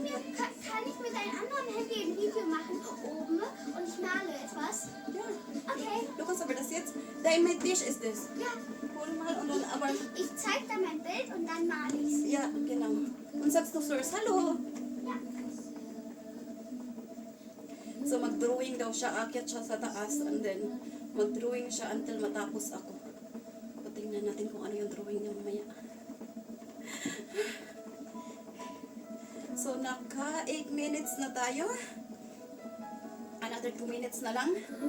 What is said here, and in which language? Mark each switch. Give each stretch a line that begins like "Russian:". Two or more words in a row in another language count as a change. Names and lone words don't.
German: kann ich mit einem anderen Handy ein Video machen oben und ich male etwas? Ja. Okay. Du kannst aber das jetzt. Dein mit Tisch ist das. Ja. Hol mal und dann aber. Ich zeig dann mein Bild und dann male ich's. Ja, genau. Und sagst du first, hallo. Ja.
Filipino: So mag-drawing daw siya, akyat siya sa taas
English: and then
Filipino: mag-drawing siya until matapos ako. So, tingnan natin kung ano yung drawing niya mamaya. So naka 8 minutes na tayo. Another 2 minutes na lang.